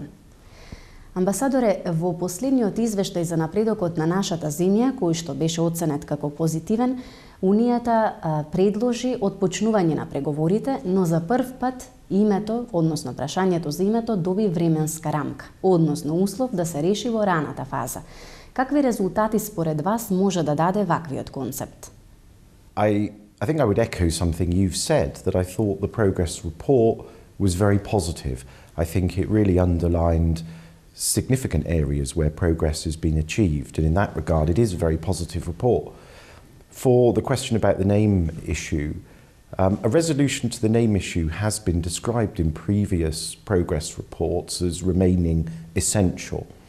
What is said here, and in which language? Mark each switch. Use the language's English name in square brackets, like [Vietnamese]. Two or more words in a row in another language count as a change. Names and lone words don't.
[Macedonian] Амбасадоре, во последниот извештај за напредокот на нашата земја, кој што беше оценет како позитивен, Унијата предложи отпочнување на преговорите, но за прв пат името, односно прашањето за името, доби временска рамка, односно услов да се реши во раната фаза. Какви резултати според вас може да даде ваквиот концепт? [English] I think I would echo something you've said, that I thought the progress report was very positive. I think it really underlined significant areas where progress has been achieved, and in that regard it is a very positive report. For the question about the name issue, a resolution to the name issue has been described in previous progress reports as remaining essential.